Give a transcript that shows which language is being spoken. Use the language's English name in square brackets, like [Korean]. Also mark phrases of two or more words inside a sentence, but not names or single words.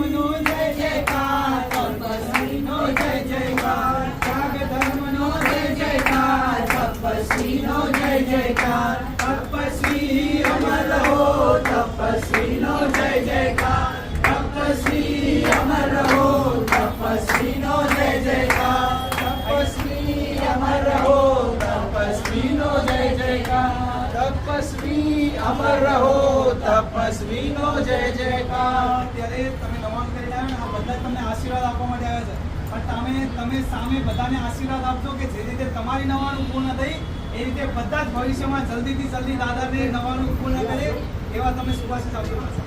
[Gujarati] નો જય જયકાર, તપસ્વી નો જય જયકાર, ધર્મ નો જય જયકાર, તપસ્વી નો જય જયકાર, તપસ્વી અમર હો, તપસ્વી નો જય જયકાર, તપસ્વી અમર હો, તપસ્વી નો જય જયકાર, તપસ્વી અમર હો, તપસ્વી નો જય જયકાર, તપસ્વી અમર હો, તપસ્વી નો જય જયકાર। ત્યારે તમે નમન કરીને આવ્યા ને આ બધા તમને આશીર્વાદ આપવા માટે આવ્યા છે, પણ તમે સામે બધાને આશીર્વાદ આપજો કે જે રીતે તમારી નવાનું પૂર્ણ થઈ એ રીતે બધા જ ભવિષ્યમાં જલ્દીથી જલ્દી દાદાને નવાનું પૂર્ણ કરે એવા તમે શુભાશીષ આપજો.